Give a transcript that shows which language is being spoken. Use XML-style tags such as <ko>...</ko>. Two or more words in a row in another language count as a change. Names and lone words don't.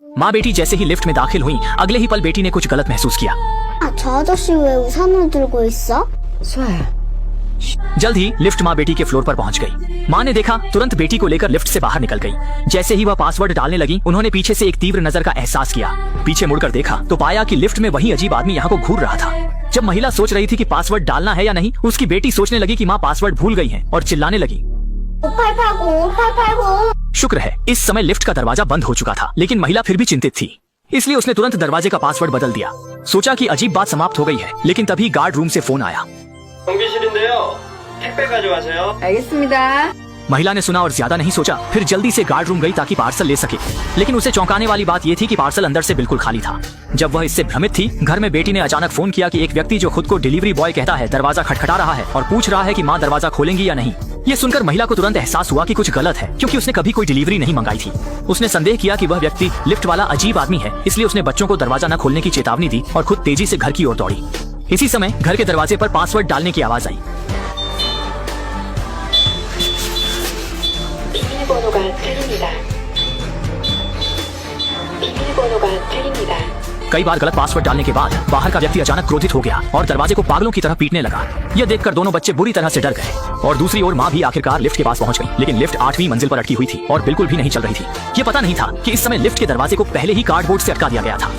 <hi>माँ बेटी जैसे ही लिफ्ट में दाखिल हुई, अगले ही पल बेटी ने कुछ गलत महसूस किया।</hi> <ko>저 아저씨 왜 우산을 들고 있어? 수아야,</ko> <hi>जल्द ही लिफ्ट माँ बेटी के फ्लोर पर पहुंच गई। माँ ने देखा, तुरंत बेटी को लेकर लिफ्ट से बाहर निकल गई। जैसे ही वह पासवर्ड डालने लगी, उन्होंने पीछे से एक तीव्र नजर का एहसास किया। पीछे मुड़कर देखा तो पाया कि लिफ्ट में वही अजीब आदमी यहाँ को घूर रहा था। जब महिला सोच रही थी कि पासवर्ड डालना है या नहीं, उसकी बेटी सोचने लगी कि माँ पासवर्ड भूल गई है और चिल्लाने लगी। 5880 शुक्र है इस समय लिफ्ट का दरवाजा बंद हो चुका था, लेकिन महिला फिर भी चिंतित थी, इसलिए उसने तुरंत दरवाजे का पासवर्ड बदल दिया। सोचा कि अजीब बात समाप्त हो गई है, लेकिन तभी गार्ड रूम से फोन आया।</hi> <ko>경비실인데요. 택배 가져가세요. 알겠습니다.</ko> <hi>महिला ने सुना और ज्यादा नहीं सोचा, फिर जल्दी से गार्ड रूम गई ताकि पार्सल ले सके। लेकिन उसे चौंकाने वाली बात यह थी कि पार्सल अंदर से बिल्कुल खाली था। जब वह इससे भ्रमित थी, घर में बेटी ने अचानक फोन किया कि एक व्यक्ति जो खुद को डिलीवरी बॉय कहता है दरवाजा खटखटा रहा है और पूछ रहा है कि माँ दरवाजा खोलेंगी या नहीं। ये सुनकर महिला को तुरंत एहसास हुआ कि कुछ गलत है, क्योंकि उसने कभी कोई डिलीवरी नहीं मंगाई थी। उसने संदेह किया कि वह व्यक्ति लिफ्ट वाला अजीब आदमी है, इसलिए उसने बच्चों को दरवाजा न खोलने की चेतावनी दी और खुद तेजी से घर की ओर दौड़ी। इसी समय घर के दरवाजे पर पासवर्ड डालने की आवाज आई।</hi> <ko>비밀번호가 틀립니다. 비밀번호가 틀립니다.</ko> <hi>कई बार गलत पासवर्ड डालने के बाद बाहर का व्यक्ति अचानक क्रोधित हो गया और दरवाजे को पागलों की तरह पीटने लगा। यह देखकर दोनों बच्चे बुरी तरह से डर गए और दूसरी ओर माँ भी आखिरकार लिफ्ट के पास पहुंच गई, लेकिन लिफ्ट 8वीं मंजिल पर अटकी हुई थी और बिल्कुल भी नहीं चल रही थी। ये पता नहीं था कि इस समय लिफ्ट के दरवाजे को पहले ही कार्डबोर्ड से अटका दिया गया था।</hi>